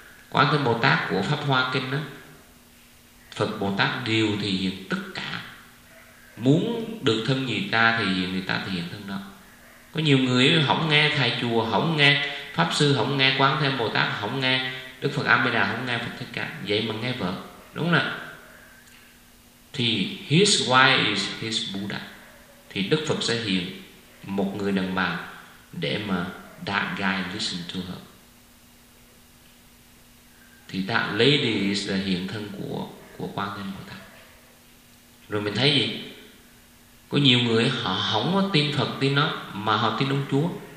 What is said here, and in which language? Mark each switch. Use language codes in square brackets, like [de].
[vi] Quán Thế Bồ Tát của Pháp Hoa Kinh đó, Phật Bồ Tát đều thị hiện tất cả. Muốn được thân người ta thì người ta thị hiện thân đó. Có nhiều người không nghe thầy chùa, không nghe pháp sư, không nghe Quán Thế Bồ Tát, không nghe Đức Phật A Di Đà, không nghe Phật Thích Ca, vậy mà nghe vợ, đúng nè. Thì [en] his wife is his Buddha. [vi] Thì Đức Phật sẽ hiện một người đàn bà để mà [en] that guy listen to her. [vi] Thì [en] that lady is the [vi] hiện thân của Quan Thế Âm Bồ Tát. Rồi mình thấy gì? Có nhiều người họ không có tin Phật, tin nó, mà họ tin ông Chúa.